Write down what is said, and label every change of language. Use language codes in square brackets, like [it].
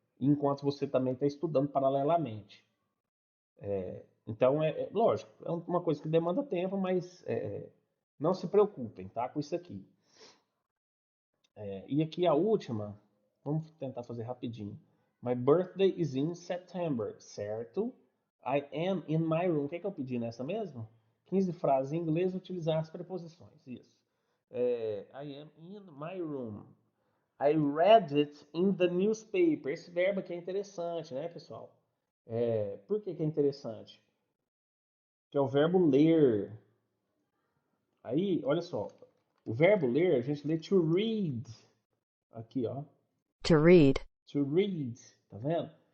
[pt] Enquanto você também está estudando paralelamente. Então lógico, é uma coisa que demanda tempo, mas não se preocupem, tá? Com isso aqui. E aqui a última, vamos tentar fazer rapidinho. [en] My birthday is in September, certo? I am in my room. [pt] O que eu pedi nessa mesmo? 15 frases em inglês, utilizar as preposições. Isso. [en] I am in my room. I read it in the newspaper. [pt] Esse verbo aqui é interessante, né, pessoal? Por que é interessante? Que é o verbo ler. Aí, olha só. O verbo ler, a gente lê to read. Aqui, ó. [en] To read. To read. [pt] Tá vendo?